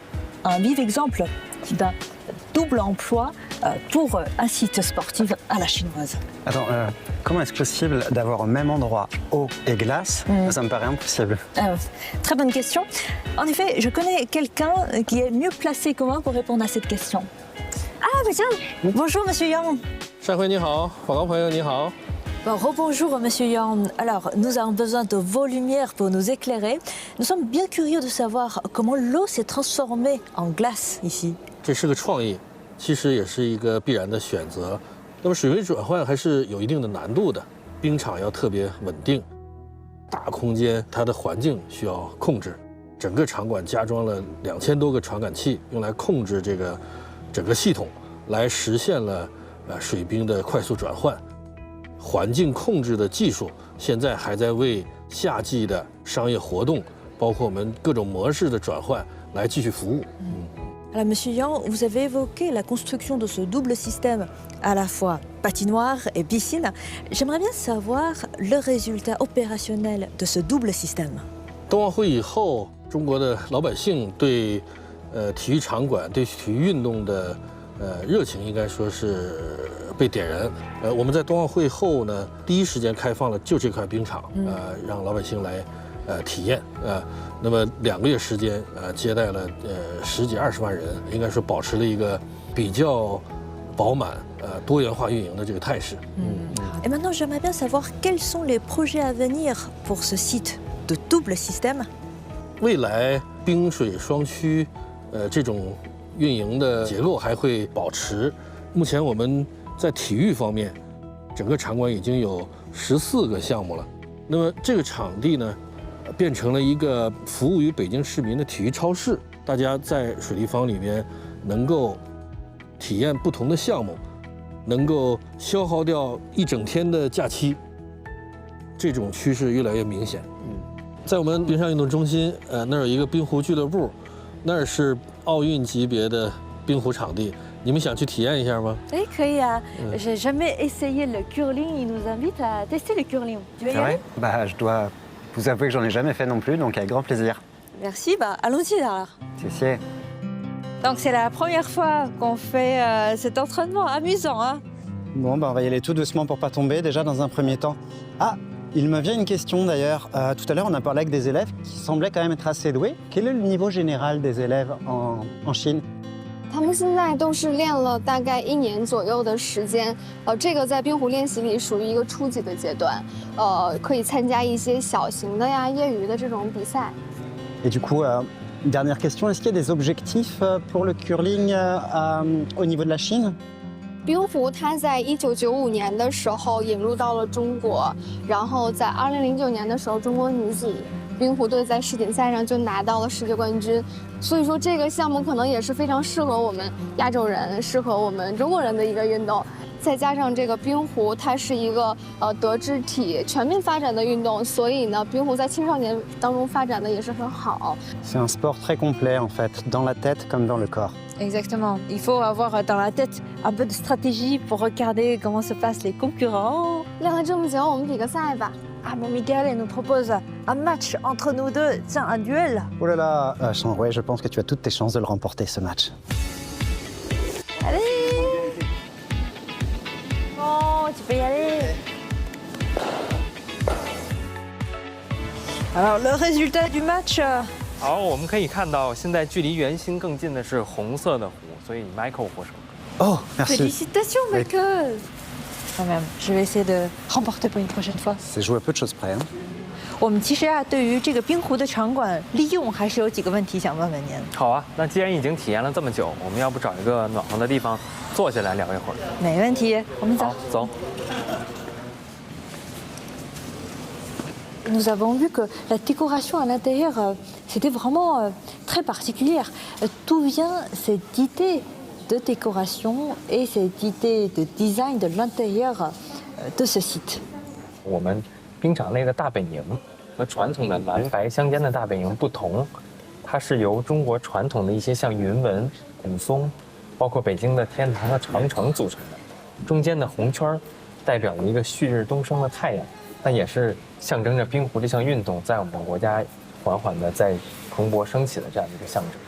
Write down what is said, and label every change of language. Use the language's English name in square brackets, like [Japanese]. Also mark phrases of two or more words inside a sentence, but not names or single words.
[French] Un vif exemple d'un double emploi pour un site sportif à la chinoise. Attends, comment est-ce possible d'avoir au même endroit eau et glace? Ça me paraît impossible. Très bonne question. En effet, je connais quelqu'un qui est mieux placé que moi pour répondre à cette question. Ah, bah tiens, bonjour Monsieur Yang. [Chinese] 善辉你好，广告朋友你好。 [French] Bon, rebonjour Monsieur Yang. Alors, nous avons besoin de vos lumières pour nous éclairer. Nous sommes bien curieux de savoir comment l'eau s'est transformée en glace ici. [Chinese] 这是个创意，其实也是一个必然的选择。那么水位转换还是有一定的难度的，冰场要特别稳定，大空间它的环境需要控制。整个场馆加装了2000多个传感器，用来控制这个整个系统，来实现了水冰的快速转换，环境控制的技术现在还在为夏季的商业活动，包括我们各种模式的转换来继续服务。 [French] Alors, Monsieur Yang, vous avez évoqué la construction de ce double système, à la fois patinoire et piscine. J'aimerais bien savoir le résultat opérationnel de ce double système. [Chinese] 冬奥会以后，中国的老百姓对体育场馆、对体育运动的热情应该说是被点燃。我们在冬奥会后呢，第一时间开放了就这块冰场，让老百姓来体验。那么2个月时间，接待了10几20万人，应该说保持了一个比较饱满、多元化运营的这个态势。 [French] Et maintenant, j'aimerais bien savoir quels sont les projets à venir pour ce site de double système. [Chinese] 未来冰水双区，这种运营的结构还会保持。目前我们在体育方面，整个场馆已经有14个项目了。那么这个场地呢，变成了一个服务于北京市民的体育超市。大家在水立方里边能够体验不同的项目，能够消耗掉一整天的假期。这种趋势越来越明显。在我们冰上运动中心，那儿有一个冰壶俱乐部，那儿是奥运级别的冰壶场地。你们想去体验一下吗？ [French] Eh, Kaya, j'ai jamais essayé le curling. Il nous invite à tester le curling. Tu veux y aller? Bah, je dois vous avouer que j'en ai jamais fait non plus, donc avec grand plaisir. Merci, bah allons-y alors. C'est Donc c'est la première fois qu'on fait cet entraînement amusant, hein? Bon, bah, on va y aller tout doucement pour pas tomber, déjà dans un premier temps. Ah, il me vient une question d'ailleurs. Tout à l'heure, on a parlé avec des élèves qui semblaient quand même être assez doués. Quel est le niveau général des élèves en Chine? [Chinese] 他们现在都是练了大概1年左右的时间，这个在冰壶练习里属于一个初级的阶段，可以参加一些小型的呀、业余的这种比赛。 [French] Et du coup, dernière question, est-ce qu'il y a des objectifs pour le curling au niveau de la Chine? [Chinese] 冰壶它在1995年的时候引入到了中国，然后在2009年的时候，中国女子冰壶队在世锦赛上就拿到了世界冠军。所以说这个项目可能也是非常适合我们亚洲人、适合我们中国人的一个运动。再加上这个冰壶，它是一个德智体全面发展的运动，所以呢，冰壶在青少年当中发展的也是很好。 [French] C'est un sport très complet en fait, dans la tête comme dans le corps. Exactement. Il faut avoir dans la tête un peu de stratégie pour regarder comment se passent les concurrents. [Chinese] 练了这么久，我们比个赛吧。 [French] Ah, mon Miguel nous propose un match entre nous deux, tiens, un duel. Oh là là, ouais, je pense que tu as toutes tes chances de le remporter ce match. Allez! Bon, tu peux y aller. Alors, le résultat du match. [Chinese] 好，我们可以看到，现在距离圆心更近的是红色的壶，所以 Michael 获胜。 [French] Oh, merci. Félicitations, Michael. Quand même, je vais essayer de remporter pour une prochaine fois. C'est joué à peu de choses près. Hein. [Chinese] 我们其实啊，对于这个冰壶的场馆利用，还是有几个问题想问问您。好啊，那既然已经体验了这么久，我们要不找一个暖和的地方坐下来聊一会儿？没问题，我们走。好，走。 [French] Nous avons vu que la décoration à l'intérieur, c'était vraiment très particulière. D'où vient cette idée de décoration et cette idée de design de l'intérieur de ce site? [Chinese] 我们冰场内的大本营和传统的蓝白相间的大本营不同，它是由中国传统的一些像云纹、古松，包括北京的天堂和长城组成的。中间的红圈代表了一个旭日东升的太阳，那也是象征着冰壶这项运动在我们国家缓缓的在蓬勃升起的这样一个象征。